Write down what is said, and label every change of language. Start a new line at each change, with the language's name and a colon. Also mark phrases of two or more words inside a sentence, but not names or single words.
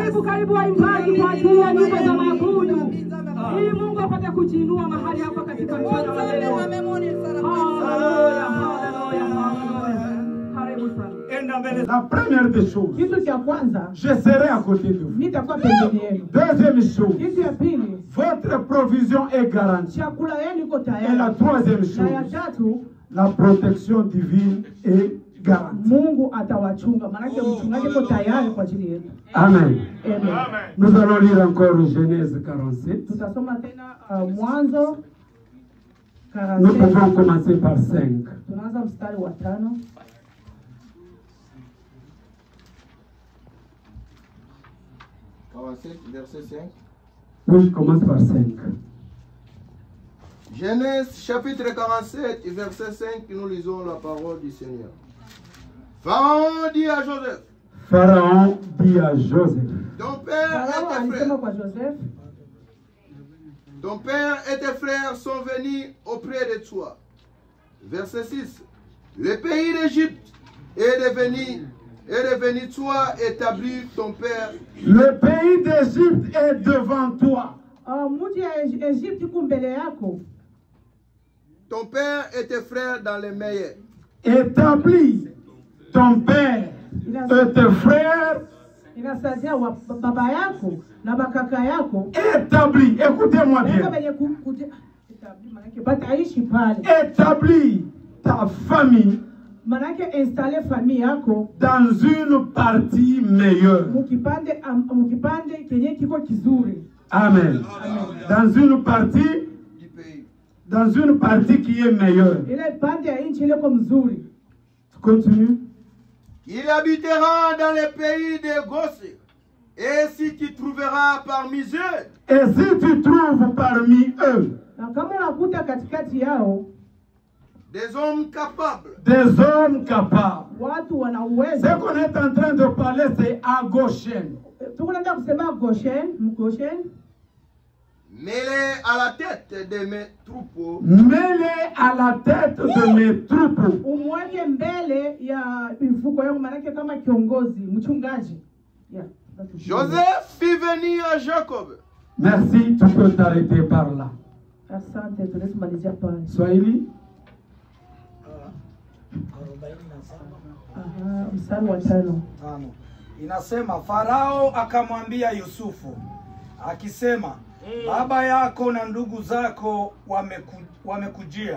Swahili: karibu waimbaji kwa ajili ya nyimbo za maabudu. Ili Mungu apate kujiinua mahali hapa katika mchana wa leo. Haleluya, haleluya, haleluya. Karibu sana.
French: La première des choses,
Swahili: Kitu cha kwanza,
French: je serai à côté de vous.
Swahili: nitakuwa pembeni yenu.
French: Deuxième chose,
Swahili: Kitu ya pili,
French: votre provision est garantie.
Swahili: chakula yenu iko
French: Et la
Swahili: tayari.
French: troisième
Swahili: Na ya
French: chose,
Swahili: tatu,
French: la protection divine est garantie.
Swahili: Mungu atawachunga. Maana mchungaji yuko tayari kwa ajili yetu. Amen. Amen.
French: Nous allons lire encore Genèse 47.
Swahili: Tutasoma tena Mwanzo
French: Nous 47. pouvons commencer par 5.
Swahili: Tunaanza mstari wa 5.
French: Verset 5. Oui, commence par 5. Genèse chapitre 47, verset 5, nous lisons la parole du Seigneur. Pharaon dit à Joseph, Pharaon dit à Joseph, ton père Farao et tes
Swahili: alisema
French: frères,
Swahili: kwa Joseph,
French: ton père et tes frères sont venus auprès de toi. Verset 6. Le pays d'Égypte est devenu toi, établi ton père. le pays d'Égypte est devant toi.
Swahili: mji ya Egypti iko mbele yako.
French: Ton père et tes frères dans les meilleurs. Établis ton père et tes frères.
Swahili: Inasaidia baba yako na bakaka yako.
French: Établis, écoutez-moi bien.
Swahili: Manake bataishi pale.
French: Établis ta famille
Swahili: Manake
French: installe famille
Swahili: yako
French: dans une partie meilleure.
Swahili: mukipande kenye kiko kizuri.
French: Amen. Dans une partie, Du pays. dans une partie qui est meilleure.
Swahili: Ile pande ya nchi ile kwa mzuri.
French: Continue. Il habitera dans les pays de Gosé. Et si tu trouveras parmi eux Et si tu trouves parmi eux
Swahili: Na kama unakuta katikati yao
French: des hommes capables, des hommes capables,
Swahili: watu wana uwezo.
French: ce qu'on est en train de parler, c'est à Goshen.
Swahili: Tunaenda kusema Goshen,
French: mêlés à la tête de mes troupeaux, Mets-les à la tête de mes troupeaux.
Swahili: umweke mbele ya mifuko yangu, manake kama kiongozi, mchungaji.
French: Yeah. Joseph fit venir à Jacob. Merci, tu peux t'arrêter par là.
Swahili: Asante, tunasimalizia pale. Swahili. Mstari wa 5. Inasema Farao akamwambia Yusufu akisema, baba yako na ndugu zako wamekujia.